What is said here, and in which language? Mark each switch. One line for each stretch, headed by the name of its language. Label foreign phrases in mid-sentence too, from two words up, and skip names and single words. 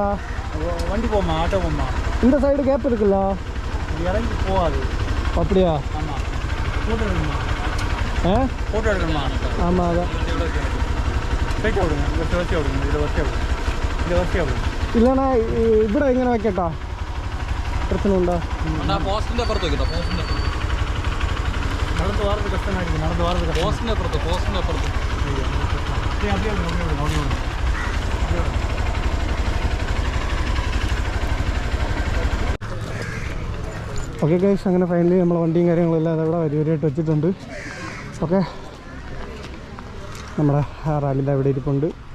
Tamil: வண்டி போமா, ஆட்டோ போமா. இந்த சைடு கேப் இருக்குல்ல, இறங்கி போகாது. அப்படியா? ஆமாம், ஃபோட்டோ எடுக்கணுமா? ஃபோட்டோ எடுக்கணுமா? ஆமாம், அதான் ஸ்ட்ரைட்டாக விடுங்க. இதை வச்சு விடுங்க, இதை வச்சு விடுங்க.
Malayalam: இல்லைண்ணா ഇവിടെ ഇങ്ങനെ വെക്കട്ടാ, പ്രശ്നം ഉണ്ടോ? പോസ്റ്റിന്റെ അപ്പുറത്ത് വെക്കട്ടോ. പോസ്റ്റിന്റെ
Tamil: நடந்து வரது கஷ்டமாக இருக்குது. நடந்து வரது
Malayalam: പോസ്റ്റിന്റെ അപ്പുറത്ത്
English: okay guys,
Malayalam: അങ്ങനെ ഫൈനലി നമ്മളെ വണ്ടിയും കാര്യങ്ങളെല്ലാം അതവിടെ വരിവരിയായിട്ട് വെച്ചിട്ടുണ്ട്. ഓക്കെ, നമ്മുടെ റാലിൻ്റെ അവിടെ ഇരിപ്പുണ്ട്.